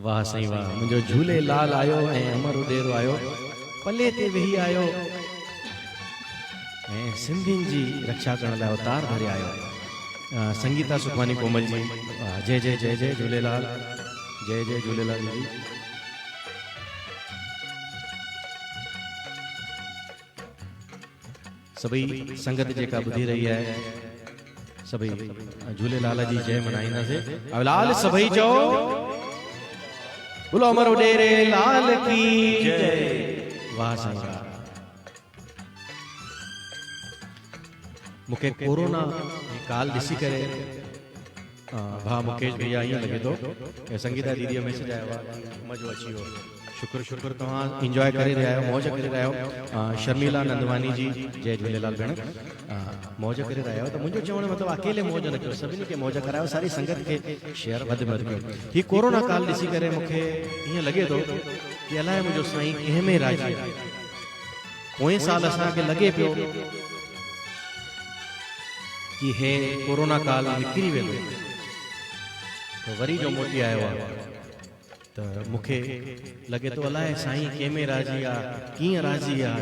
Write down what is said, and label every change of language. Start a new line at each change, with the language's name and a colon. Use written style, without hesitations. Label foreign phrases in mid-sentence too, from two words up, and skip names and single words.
Sindhi: साईं वाह मुंहिंजो झूलेलाल आयो ऐं अमर उॾेरो आयो पले ते वेही आयो ऐं सिंधियुनि जी रक्षा करण लाइ अवतार भरे आयो। संगीता सुखवानी कोमल जी जय जय जय जय झूलेलाल जय जय झूलेलाल जी। सभी संगत जेका ॿुधी रही है सभी झूलेलाल जी जय मनाईंदासीं। लाल सभई चओ
Hindi: बोलो अमर उॾेरे लाल की जय।
Sindhi: वाह साईं वाह। मूंखे कोरोना काल ॾिसी करे भा मुकेश भैया ईअं लॻे थो ऐं संगीता दीदी जो मैसेज आयो आहे मज़ो अची वियो। शुक्र शुक्र तव्हां इंजॉय करे रहिया आहियो मौज करे रहिया आहियो। शर्मिला नंदवानी जी जय झूलेलाल भेण मौज करे रहिया आहियो। त मुंहिंजो चवण मतिलबु अकेले मौज न कयो सभिनी खे मौज करायो सारी संगत खे शेयर वधि में वधि कयो। हीउ कोरोना काल ॾिसी करे मूंखे ईअं लॻे थो कि अलाए मुंहिंजो साईं कंहिं में राज़ी आहे। पोएं साल असांखे लॻे पियो कि हे कोरोना काल निकिरी वेंदो त वरी जो मोटी आयो आहे त मूंखे लॻे थो अलाए साईं कंहिं में राज़ी आहे कीअं राज़ी आहे।